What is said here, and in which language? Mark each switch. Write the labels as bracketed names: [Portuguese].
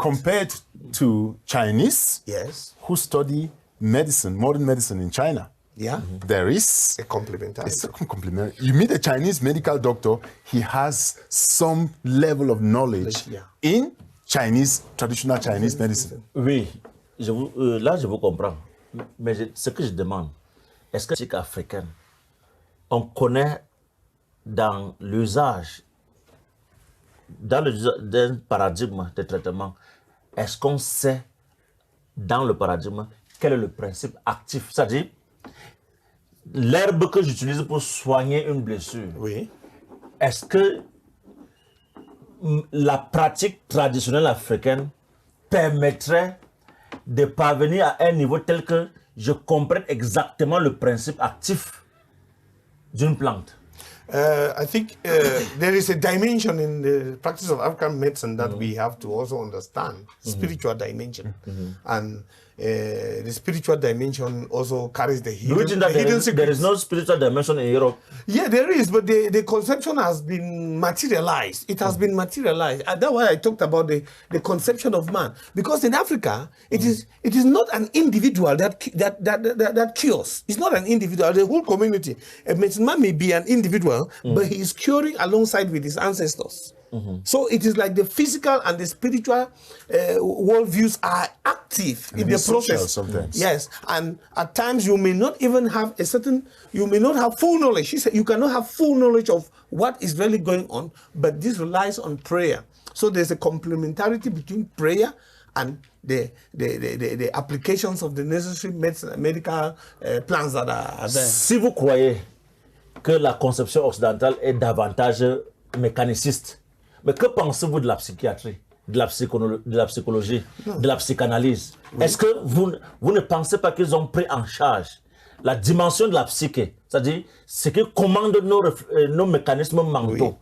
[English] Compared to Chinese, who study medicine, modern medicine in China, there is a complementarity. You meet a Chinese medical doctor, he has some level of knowledge in traditional Chinese medicine. [French] Oui, là je vous comprends. Mais ce que je demande, est-ce que c'est africaine, on connaît dans l'usage, d'un paradigme de traitement, est-ce qu'on sait dans le paradigme quel est le principe actif? C'est-à-dire, l'herbe que j'utilise pour soigner une blessure, est-ce que la pratique traditionnelle africaine permettrait de parvenir à un niveau tel que je comprenne exactement le principe actif d'une plante? [English] I think there is a dimension in the practice of African medicine that we have to also understand, spiritual dimension. And the spiritual dimension also carries the hidden, Do you think that there is no spiritual dimension in Europe? Yeah, there is, but the conception has been materialized. It has been materialized. And that's why I talked about the conception of man. Because in Africa, it is not an individual that cures. It's not an individual. The whole community. A medicine man may be an individual, but he is curing alongside with his ancestors. So it is like the physical and the spiritual worldviews are active in the process. Sometimes. Yes, and at times you may not even have you may not have full knowledge. She said you cannot have full knowledge of what is really going on, but this relies on prayer. So there's a complementarity between prayer and the applications of the necessary medical plans that are there. [French] Si vous croyez que la conception occidentale est davantage mécaniciste, mais que pensez-vous de la psychiatrie, de la psychologie, de la psychanalyse? Est-ce que vous ne pensez pas qu'ils ont pris en charge la dimension de la psyché, c'est-à-dire ce qui commande nos mécanismes mentaux?